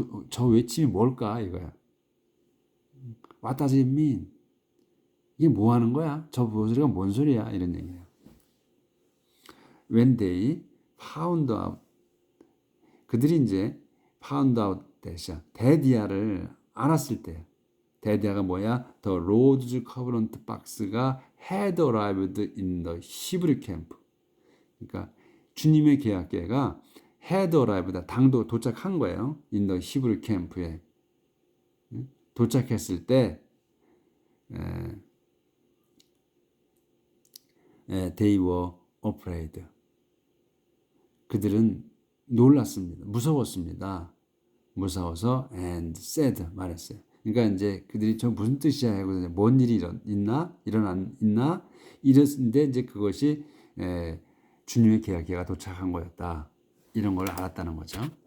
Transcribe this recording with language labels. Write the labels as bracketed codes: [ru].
[ko] 저 외침이 뭘까 이거야. [en] What does it mean? [ko] 이게 뭐 하는 거야? 저 소리가 뭔 소리야? 이런 얘기예요. [en] When they found out [ko] 그들이 이제 [en] found out [ko] 데디아를 알았을 때 데디아가 뭐야? [en] The Lord's Covenant Box가 had arrived in the Hebrew camp. [ko] 그러니까 주님의 계약계가 [en] had arrived [ko] 당도 도착한 거예요. [en] in the Hebrew camp에 [ko] 도착했을 때 [en] they were afraid. [ko] 그들은 놀랐습니다. 무서웠습니다. 무서워서 [en] and said [ko] 말했어요. 그러니까 이제 그들이 저 무슨 뜻이야 하고 뭔 일이 있나 이랬는데 이제 그것이 주님의 계약계가 도착한 거였다. 이런 걸 알았다는 거죠.